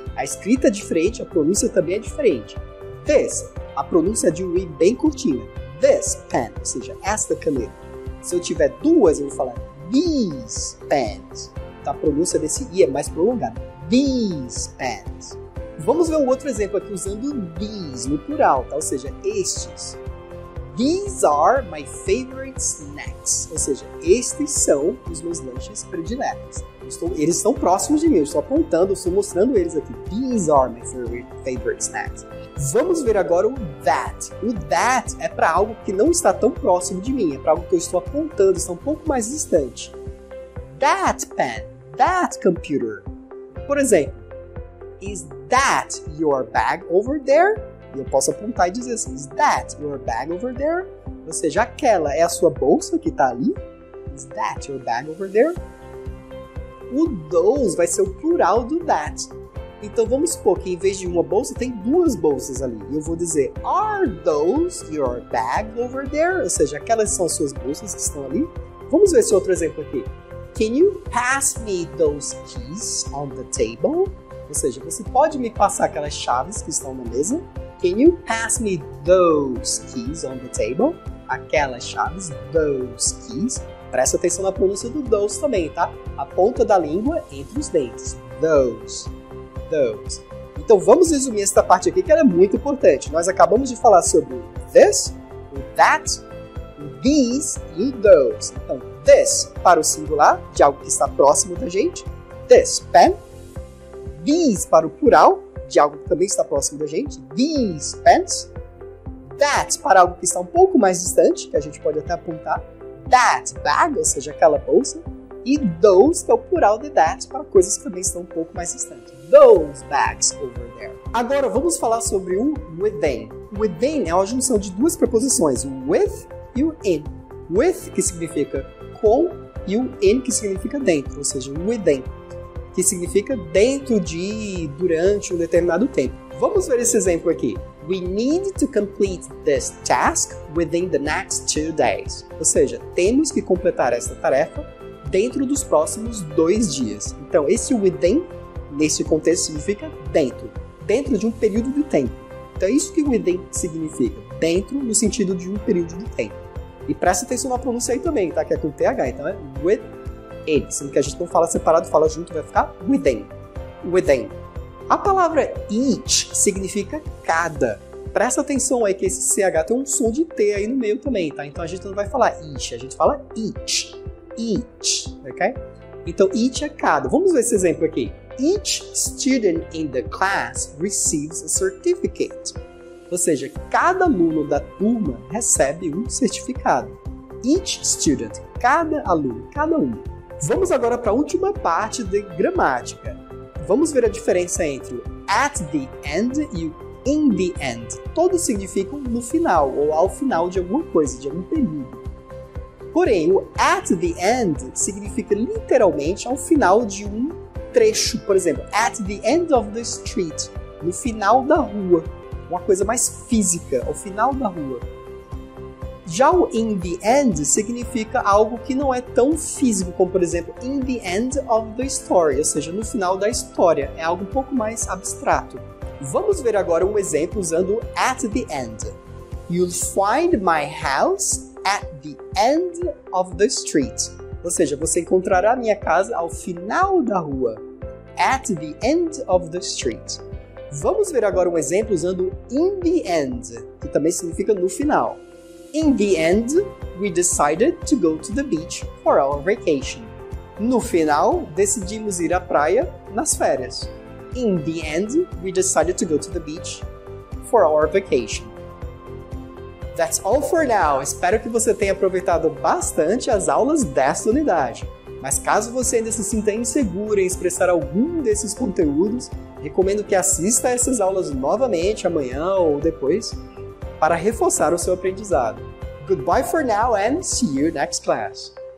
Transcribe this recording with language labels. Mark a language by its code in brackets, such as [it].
[pt] A escrita é diferente, a pronúncia também é diferente. This, a pronúncia é de um I bem curtinha. [en] This pen, [pt] ou seja, esta caneta. Se eu tiver duas, eu vou falar [en] these pens. [pt] Então a pronúncia desse I é mais prolongada. [en] These pens. [pt] Vamos ver um outro exemplo aqui usando these no plural, tá? Ou seja, estes. [en] These are my favorite snacks. [pt] Ou seja, estes são os meus lanches prediletos. Eles estão próximos de mim, eu estou apontando, eu estou mostrando eles aqui. [en] These are my favorite snacks. [pt] Vamos ver agora o that. O that é para algo que não está tão próximo de mim, é para algo que eu estou apontando, está um pouco mais distante. [en] That pen, that computer. [pt] Por exemplo, [en] is that your bag over there? [pt] E eu posso apontar e dizer assim, [en] is that your bag over there? [pt] Ou seja, aquela é a sua bolsa que está ali? [en] Is that your bag over there? [pt] O those vai ser o plural do that. Então vamos supor que em vez de uma bolsa tem duas bolsas ali. E eu vou dizer, [en] are those your bag over there? [pt] Ou seja, aquelas são suas bolsas que estão ali? Vamos ver esse outro exemplo aqui. [en] Can you pass me those keys on the table? [pt] Ou seja, você pode me passar aquelas chaves que estão na mesa? [en] Can you pass me those keys on the table? [pt] Aquelas chaves, [en] those keys. [pt] Presta atenção na pronúncia do those também, tá? A ponta da língua entre os dentes. Those. Those. Então vamos resumir esta parte aqui que ela é muito importante. Nós acabamos de falar sobre o this, o that, o these e o those. Então, this para o singular, de algo que está próximo da gente. [en] This pen. [pt] These para o plural, de algo que também está próximo da gente. [en] These pens. [pt] That para algo que está um pouco mais distante, que a gente pode até apontar. [en] That bag, [pt] ou seja, aquela bolsa. E those, que é o plural de that, para coisas que também estão um pouco mais distantes. [en] Those bags over there. [pt] Agora vamos falar sobre o within. Within é uma junção de duas preposições, o with e o in. With, que significa com, e o in, que significa dentro, ou seja, within, que significa dentro de, durante um determinado tempo. Vamos ver esse exemplo aqui. [en] We need to complete this task within the next 2 days. [pt] Ou seja, temos que completar esta tarefa dentro dos próximos 2 dias. Então, esse within, nesse contexto, significa dentro. Dentro de um período de tempo. Então, é isso que within significa. Dentro, no sentido de um período de tempo. E presta atenção na pronúncia aí também, tá? Que é com TH. Então, é within. Sendo que a gente não fala separado, fala junto, vai ficar within. Within. A palavra each significa cada. Presta atenção aí que esse CH tem um som de T aí no meio também, tá? Então a gente não vai falar each, a gente fala each. Each, ok? Então each é cada. Vamos ver esse exemplo aqui. [en] Each student in the class receives a certificate. [pt] Ou seja, cada aluno da turma recebe um certificado. [en] Each student, [pt] cada aluno, cada um. Vamos agora para a última parte de gramática. Vamos ver a diferença entre o at the end e o in the end. Todos significam no final, ou ao final de alguma coisa, de algum período. Porém, o at the end significa literalmente ao final de um trecho. Por exemplo, [en] at the end of the street, [pt] no final da rua. Uma coisa mais física, ao final da rua. Já o in the end significa algo que não é tão físico, como por exemplo, [en] in the end of the story, [pt] ou seja, no final da história. É algo um pouco mais abstrato. Vamos ver agora um exemplo usando o at the end. [en] You'll find my house at the end of the street. [pt] Ou seja, você encontrará a minha casa ao final da rua. [en] At the end of the street. [pt] Vamos ver agora um exemplo usando in the end, que também significa no final. [en] In the end, we decided to go to the beach for our vacation. [pt] No final, decidimos ir à praia nas férias. [en] In the end, we decided to go to the beach for our vacation. That's all for now. [pt] Espero que você tenha aproveitado bastante as aulas desta unidade. Mas caso você ainda se sinta inseguro em expressar algum desses conteúdos, recomendo que assista a essas aulas novamente amanhã ou depois para reforçar o seu aprendizado. [en] Goodbye for now and see you next class.